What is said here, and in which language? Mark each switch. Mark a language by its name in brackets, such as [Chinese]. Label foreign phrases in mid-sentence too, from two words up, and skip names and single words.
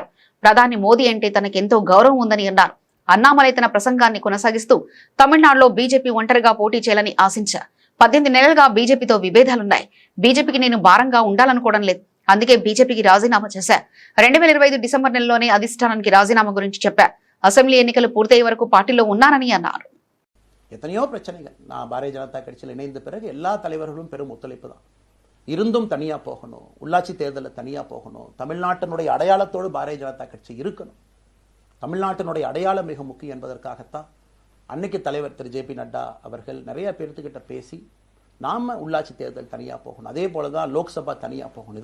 [Telugu] ప్రధాని మోదీ అంటే తనకెంతో గౌరవం ఉందని అన్నారు. అన్నామలై తన ప్రసంగాన్ని కొనసాగిస్తూ తమిళనాడులో బీజేపీ ఒంటరిగా పోటీ చేయాలని ఆశించారు. 18 నెలలుగా బీజేపీతో విభేదాలున్నాయి. బీజేపీకి నేను భారంగా ఉండాలనుకోవడం లేదు. అందుకే బీజేపీకి రాజీనామా చేశా. 2025 డిసెంబర్ నెలలోనే అధిష్టానానికి రాజీనామా గురించి చెప్పా. అసెంబ్లీ ఎన్నికలు పూర్తయ్యే వరకు పార్టీలో ఉన్నానని అన్నారు. [Tamil] எத்தனையோ பிரச்சனைகள். நான் பாரதிய ஜனதா கட்சியில் இணைந்த பிறகு எல்லா தலைவர்களும் பெரும் ஒத்துழைப்பு தான். இருந்தும் தனியாக போகணும், உள்ளாட்சி தேர்தலில் தனியாக போகணும், தமிழ்நாட்டினுடைய அடையாளத்தோடு பாரதிய ஜனதா கட்சி இருக்கணும், தமிழ்நாட்டினுடைய அடையாளம் மிக முக்கியம் என்பதற்காகத்தான் அன்னைக்கு தலைவர் திரு ஜே பி நட்டா அவர்கள் நிறைய பேர்த்துக்கிட்ட பேசி நாம் உள்ளாட்சி தேர்தல் தனியாக போகணும், அதே போல தான் லோக்சபா தனியாக போகணும்.